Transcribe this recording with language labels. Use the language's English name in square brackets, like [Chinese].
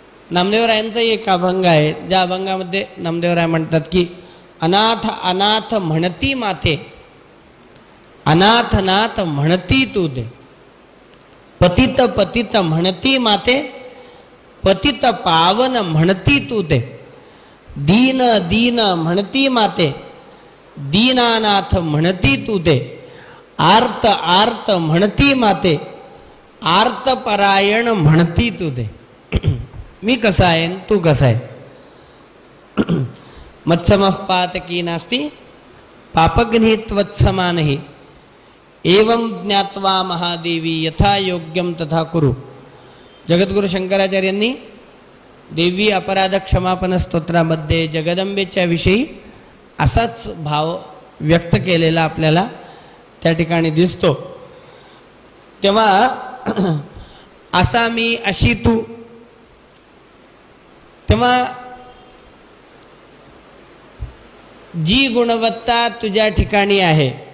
[Marathi] नामदेवरायांचा एक अभंग आहे, ज्या अभंगामध्ये नामदेवराय म्हणतात की अनाथ अनाथ म्हणती माते, अनाथ नाथ म्हणती तू दे, पतित पतित म्हणती माते, पतित पावन म्हणती तू दे, दीन दीन म्हणती माते, दीनानाथ म्हणती तू दे, आर्त आर्त म्हणती माते, आर्त परायण म्हणती तू दे. मी कसा आहे तू कसा आहे. [Sanskrit] मत्समः पातकी नास्ति पापग्नि त्वत्समानहि एवं ज्ञात्वा महादेवी यथा योग्यम तथा कुरु. [Marathi] जगद्गुरु शंकराचार्यांनी देवी अपराध क्षमापन स्तोत्रामध्ये जगदंबेच्या विषयी असाच भाव व्यक्त केलेला आपल्याला त्या ठिकाणी दिसतो. तेव्हा असा मी अशी तू, तेव्हा जी गुणवत्ता तुझ्या ठिकाणी आहे